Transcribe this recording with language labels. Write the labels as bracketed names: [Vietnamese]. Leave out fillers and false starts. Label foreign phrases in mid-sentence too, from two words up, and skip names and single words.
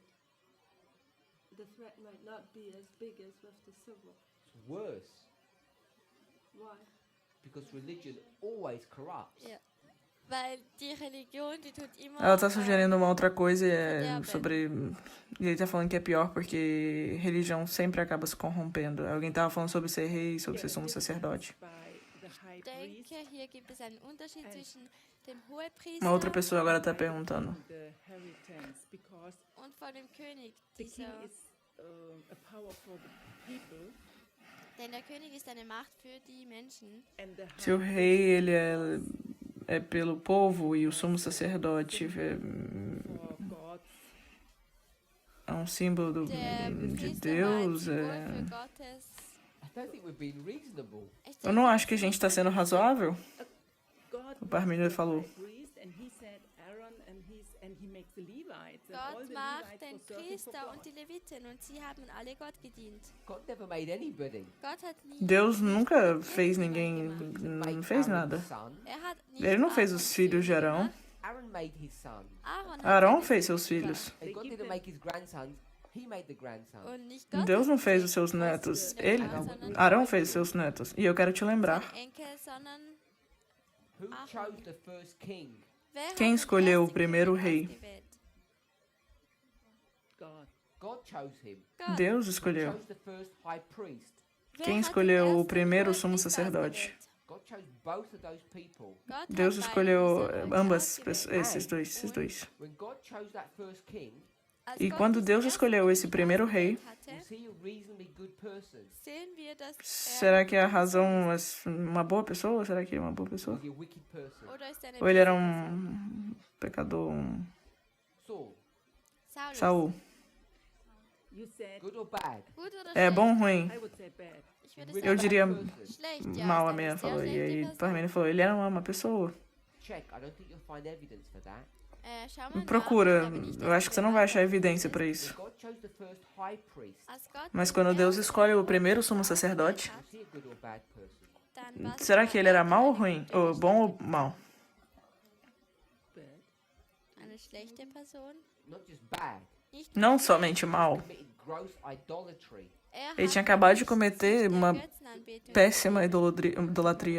[English] The threat might not be as big as with the civil. It's worse Why? because religion always corrupts. [German] Ja. Weil die Religion, die tut immer. [Portuguese] Ela tá sugerindo uma outra coisa [German] Verderben. [Portuguese] sobre. E ele tá falando que é pior porque religião sempre acaba se corrompendo. Alguém tava falando sobre ser rei, sobre ser sumo sacerdote. [English] By the high [German] Ich [English] priest [German] denke, hier gibt es einen Unterschied [English] And- [German] zwischen dem Hohepriester [Portuguese] Uma outra pessoa agora tá perguntando. [English] and the inheritance, because [German] und von dem König. [English] the king [German] Dieser, [English] is a power for the people, [German] denn der König ist eine Macht für die Menschen. [English] and the [Portuguese] Se o [English] high [Portuguese] rei ele é pelo povo e o sumo sacerdote [English] for God's [Portuguese] é um símbolo [German] Der [Portuguese] de [German] Priester war ein [Portuguese] Deus. [German] Symbol [Portuguese] É... [German] für Gottes. [English] I don't think we're being reasonable. [German] Ich [Portuguese] Eu [German] denke, [Portuguese] não acho que a gente está sendo razoável. [English] God [Portuguese] O Parmênides [English] was the [Portuguese] falou. [English] high priest, and he said Aaron, and he makes the Levites, and all [German] Gott [English] the [German] macht [English] Levites [German] den [English] were serving for [German] Priester und [English] God. [German] die Leviten und sie haben alle Gott gedient. [English] God never made anybody. [German] Gott hat nie [Portuguese] Deus nunca [German] nicht [Portuguese] fez [German] irgendjemand [Portuguese] ninguém, [German] gemacht. [English] Didn't [Portuguese] não [English] make [Portuguese] fez [English] Aaron's [Portuguese] nada. [English] son. [German] Er hat nicht [Portuguese] Ele não fez [German] Aarons [Portuguese] os filhos de [German] Söhne [Portuguese] Arão. [German] gemacht. [English] Aaron made his son. [German] Aaron hat [Portuguese] Arão [German] seine [Portuguese] fez [German] Söhne [Portuguese] seus filhos. [English] And God didn't make his grandson. He made the grandson. [German] Und nicht Gott [Portuguese] Deus [German] hat [Portuguese] não fez [German] sie [Portuguese] os seus netos. Ele, [German] gemacht, sondern [Portuguese] Arão fez os seus netos. E eu quero te lembrar. [German] sein Enkel, sondern [English] Who Aaron. chose the first king? [German] wer hat [Portuguese] Quem [German] den [Portuguese] escolheu o [German] ersten [Portuguese] primeiro [German] König [Portuguese] rei? [German] ausgewählt? [English] God. God chose him. [German] Gott. [Portuguese] Deus [English] Who [Portuguese] escolheu. [English] chose the first high priest? [German] Wer [Portuguese] Quem [German] hat den [Portuguese] escolheu o [German] ersten [Portuguese] primeiro [German] Hohenpriester [Portuguese] sumo sacerdote? [German] ausgewählt? [English] God chose both of those people. [German] Gott hat [Portuguese] Deus [German] beide [Portuguese] escolheu [German] diese Leute [Portuguese] ambas, [German] ausgewählt. [Portuguese] esses dois. [English] When God chose that first king, [German] Als [Portuguese] E [German] Gott [Portuguese] quando [German] diesen [Portuguese] Deus [German] ersten [Portuguese] escolheu esse [German] König [Portuguese] primeiro rei, [German] ausgewählt hatte, [English] was he a reasonably good person? [German] sehen wir, dass [Portuguese] será que a razão é uma boa pessoa? Será que é uma boa pessoa? [English] Was he a wicked person? [German] oder ist er eine [Portuguese] Ou ele era [German] böse Person? [Portuguese] pecador, [English] Saul, [German] Saulus. [English] Saul? You said, good or bad? [German] Gut oder [Portuguese] É [German] schlecht? [Portuguese] bom ou ruim? [English] I would say bad. [German] Ich würde [English] Really [Portuguese] Eu [German] sagen, [Portuguese] diria [English] bad person. [German] schlecht, ja. [Portuguese] mal, ist a [German] eine [Portuguese] menina [German] sehr [Portuguese] falou. E aí [German] schlechte [Portuguese] o [German] Person. [Portuguese] Parmênides falou, ele era uma pessoa. [English] Check. I don't think you'll find evidence for that. [German] Schau mal nach, [Portuguese] Procura, [German] ich glaube nicht, [Portuguese] eu [German] dass [Portuguese] acho que você não vai achar evidência para [English] When [Portuguese] isso. [English] God chose the first high priest, [German] Als Gott [Portuguese] Mas [German] den [Portuguese] quando Deus [German] ersten [Portuguese] escolhe o [German] Hohen [Portuguese] primeiro sumo [German] Priester [Portuguese] sacerdote, [German] ausgewählt [English] was he a good or bad person? [German] hat, dann war [Portuguese] será [German] es [Portuguese] que ele era [German] eine [Portuguese] mau ou [German] gute [Portuguese] ruim? [German] oder [Portuguese] Ou bom ou [German] schlechte [Portuguese] mau? [English] Bad. [German] Eine schlechte Person? [English] Not just bad. [German] Nicht [Portuguese] Não somente mal. [English] Committed gross idolatry. [Portuguese] Ele tinha acabado de cometer uma [German] Götzenanbetung [Portuguese] péssima idolatria.